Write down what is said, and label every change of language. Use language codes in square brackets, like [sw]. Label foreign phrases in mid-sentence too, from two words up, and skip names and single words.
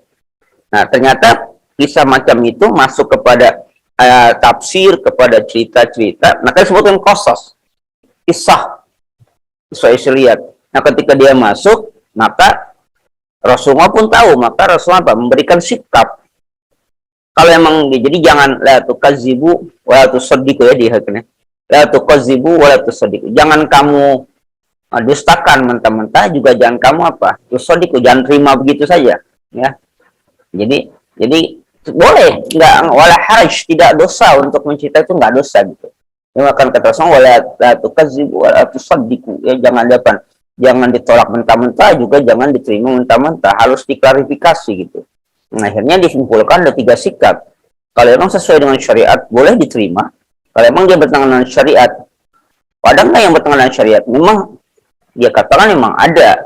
[id] Nah ternyata kisah macam itu masuk kepada tafsir, kepada cerita-cerita. Nah, kita sebutkan qasas, kisah Israiliyat. Nah, ketika dia masuk, maka Rasulullah pun tahu, maka Rasulullah apa? Memberikan sikap. Kalau emang jadi jangan [ar] لا تكذبوا ولا تصدقوا [id] ya di haknya. [ar] لا تكذبوا ولا تصدقوا. [id] Jangan kamu dustakan mentah-mentah, juga jangan kamu apa? Tusaddiqu, jangan terima begitu saja, ya. Jadi boleh, nggak [ar] ولا حرج, [id] tidak dosa untuk mencerita, itu nggak dosa gitu. Ini akan kata Rasul [ar] ولا تكذبوا ولا تصدقوا, [id] ya jangan ditolak mentah-mentah, juga jangan diterima mentah-mentah, harus diklarifikasi gitu. Nah, akhirnya disimpulkan ada 3 sikap. Kalau memang sesuai dengan syariat boleh diterima. Kalau memang dia bertentangan dengan syariat, padahal nggak yang bertentangan dengan syariat, memang dia katakan memang ada.